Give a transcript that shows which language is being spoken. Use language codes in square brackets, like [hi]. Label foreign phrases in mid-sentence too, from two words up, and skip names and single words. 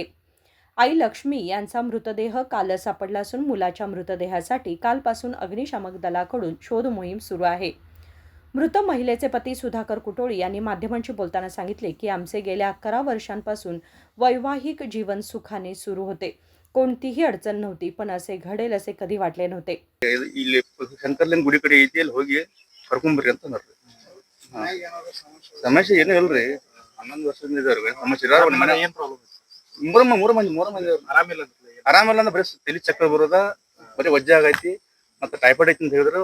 [mr] आई लक्ष्मी यांचा मृतदेह कालच सापडला असून मुलाच्या मृतदेहासाठी कालपासून अग्निशामक दलाकडून शोध मोहीम सुरू आहे. मृत महिलेचे पती सुधाकर कुटोळी यांनी माध्यमांशी बोलताना सांगितले की आमचे गेल्या 11 वर्षांपासून वैवाहिक जीवन सुखाने सुरू होते. कोणतीही अडचण नव्हती, पण असे घडेल असे कधी वाटले नव्हते. [kn] ಇಲ್ಲಿ ಶಂಕರ್ಲಿಂಗ ಗುಡಿ ಕಡೆ ಐತಿ ಅಲ್ಲಿ ಹೋಗಿ ಕರ್ಕೊಂಬರ್ರಿ ಅಂತ ಅಂದ್ರಿ. ಸಮಸ್ಯೆ ಏನೂ ಇಲ್ರಿ, 11 ವರ್ಷದಿಂದ ಇದಾವ್ರಿ ಸಮಸ್ಯೆ ಇದಾವ. ಮನೆ ಏನ್ ಪ್ರಾಬ್ಲಮ್? ಮೂರ ಮಂದಿ ಆರಾಮಿಲ್ಲ ಅಂದ್ರೆ ಬರೀ ತಲೆ ಚಕ್ರ ಬರೋದ, ಬರೀ ವಜ್ಜೆ ಆಗೈತಿ, ಮತ್ತೆ ಟೈಫಾಯ್ಡ್ ಐತಿ ಅಂತ ಹೇಳಿದ್ರು.